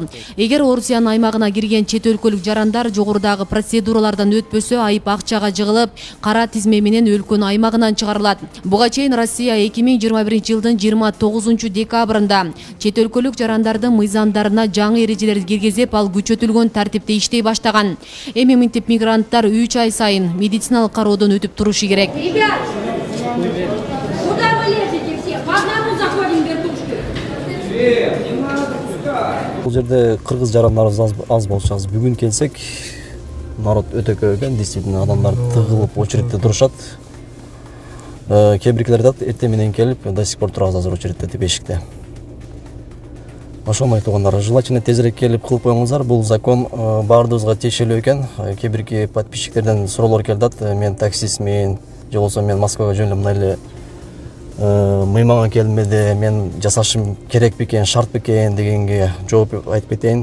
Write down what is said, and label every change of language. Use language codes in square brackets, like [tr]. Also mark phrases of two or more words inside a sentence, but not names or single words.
[ky] Эгер Орусиянын аймагына кирген чет өлкөлүк жарандар жогорудагы процедуралардан өтпөсө, айып акчага жыгылып, кара тизме менен өлкөнүн аймагынан чыгарылат. Буга чейин Россия 2021 жылдын 29 декабрында чет өлкөлүк жарандардын мыйзамдарына жаңы эрежелерди киргизип, ал күчөтүлгөн тартипте иштей баштаган. Эми мынтип мигранттар 3 ай сайын медициналык кароодон өтүп турушу керек. [ru] Ребят, куда вы лезете все? По одному заходим в вертушку. [ky] Бул жерде кыргыз жарандарыбыз аз болчубуз. Бүгүн келсек, народ өтө көп экен, действительно адамдар тыгылып очередте турушат. Кээ биркилер да эртең менен келип, [ru] до сих пор [ky] турабыз азыр очередте деп эшикте. Ошону айтылгандар, желательно тезирээк келип кылып коюңуздар. Бул закон баардыгыбызга тиешелүү экен. Кээ бирки подписчиктерден суроолор келдат. Мен таксистмин, же болбосо мен Москвага жөнүп мындай эле мыймага келмеди, мен жасашым керек бекен, шарт бекен дегенге жооп айтып кетейин.